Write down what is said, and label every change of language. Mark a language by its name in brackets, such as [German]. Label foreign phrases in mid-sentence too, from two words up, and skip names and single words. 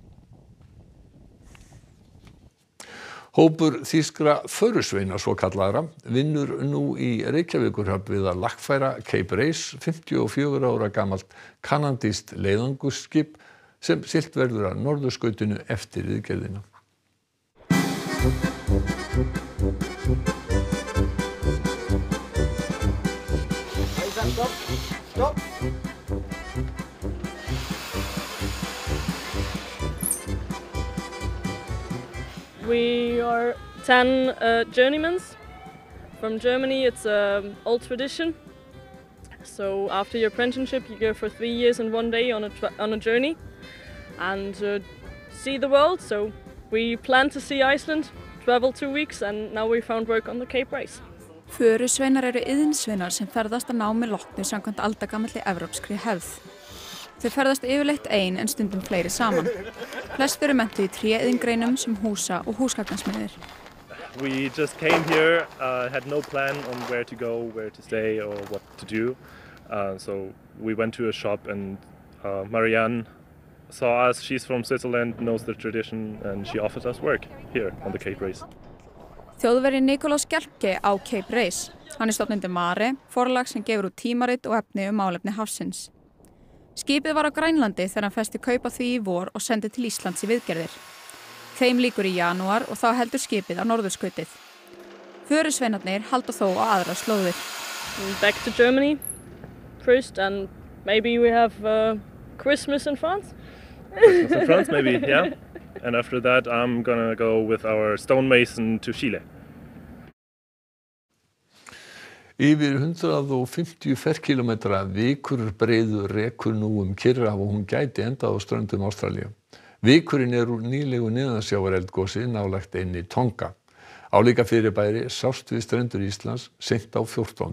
[Icelandic] Hópur þýskra förusveina svokallaðra vinnur nú í Reykjavíkurhöfn við að lagfæra Cape Race, 54 ára gamalt kanadískt leiðangursskip sem siglt verður að norðurskautinu eftir viðgerðina. [English] Stop. We are 10 journeymans from Germany. It's an old tradition. So after your apprenticeship, you go for 3 years and 1 day on a journey and see the world. So we plan to see Iceland, travel 2 weeks, and now we found work on the Cape Race. [Icelandic] Förusveinar eru iðnsveinar sem ferðast að námi loknu samkvæmt aldagamalli evrópskri hefð. Þau ferðast yfirleitt ein en stundum fleiri saman. Flest eru menntuð í tréiðngreinum sem húsa- og húsgagnasmiðir. [English] We just came here, had no plan on where to go, where to stay or what to do. So we went to a shop and Marianne saw us. She's from Switzerland, knows the tradition, and she offered us work here on the Cape Race. [Icelandic] Þjóðverji Nikolás Gerke á Cape Race. Hann stofnandi Mare, forlag sem gefur út tímarit og efni málefni hafsins. Skipið var á Grænlandi þegar hann festi kaup á því í vor og sendi til Íslands í viðgerðir. Þeim lýkur í janúar og þá heldur skipið á norðurskautið. Förusveinarnir halda þó á aðrar slóðir. [English] Back to Germany first, and maybe we have Christmas in France. Christmas in France, maybe, yeah. And after that, I'm gonna go with our stonemason to Chile. [Icelandic] Yfir 150 ferkílómetra vikurbreiður rekur nú Kyrrahaf og hún gæti endað á ströndum Ástralíu. Vikurinn úr nýlegu neðansjávareldgosi nálægt eynni Tonga. Álíka fyrirbæri sást við strendur Íslands seint á 14.